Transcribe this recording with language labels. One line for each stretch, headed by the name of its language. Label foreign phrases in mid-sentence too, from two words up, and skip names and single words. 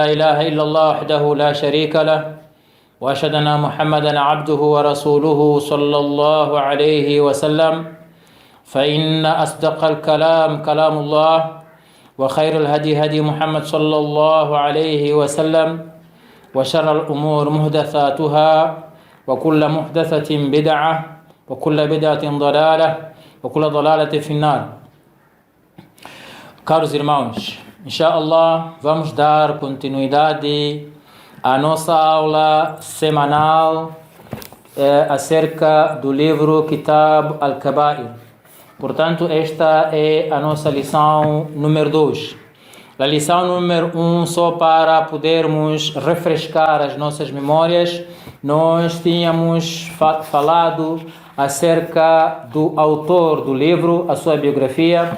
Arabic: إله إلا الله وحده لا شريك له وأشهد أن محمدا عبده ورسوله صلى الله عليه وسلم فإن أصدق الكلام كلام الله وخير الهدي هدي محمد صلى الله عليه وسلم وشر الأمور محدثاتها وكل محدثة بدعة وكل بدعة ضلالة وكل ضلالة في النار.
Portuguese: Caros irmãos, inshallah vamos dar continuidade à nossa aula semanal acerca do livro Kitab al-Kaba'ir. Portanto, esta é a nossa lição número 2. A lição número 1, só para podermos refrescar as nossas memórias, nós tínhamos falado acerca do autor do livro, a sua biografia.